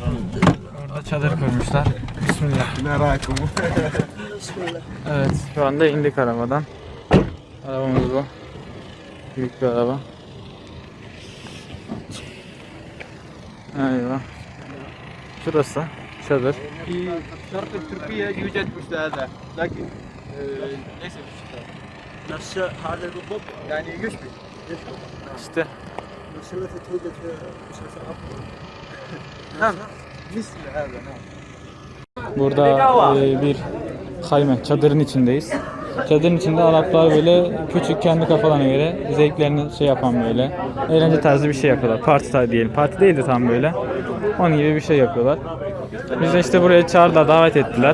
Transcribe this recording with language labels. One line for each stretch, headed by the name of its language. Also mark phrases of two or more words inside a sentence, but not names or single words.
Turkish: Orada çadır kurmuşlar. Bismillah. Ne rahatsız. Evet, şu anda indik arabadan. Arabamız bu. Büyük bir araba. Eyvah. Şurası çadır.
Arabic: في شرق تركيا يوجد مثل هذا لكن ليس بالشتاء نفس الحالة بالضبط. يعني يشبه
Turkish: İşte
Arabic: Meselesi توجد في مسافة أفضل. نعم مثل هذا نعم
Turkish: burada bir hayme, çadırın içindeyiz. Çadırın içinde Araplar böyle küçük, kendi kafalarına göre zevklerini şey yapan böyle eğlence tarzı bir şey yapıyorlar. Parti tarzı diyelim. Parti değil de tam böyle. Onun gibi bir şey yapıyorlar. Biz de işte buraya çağırdılar, davet ettiler.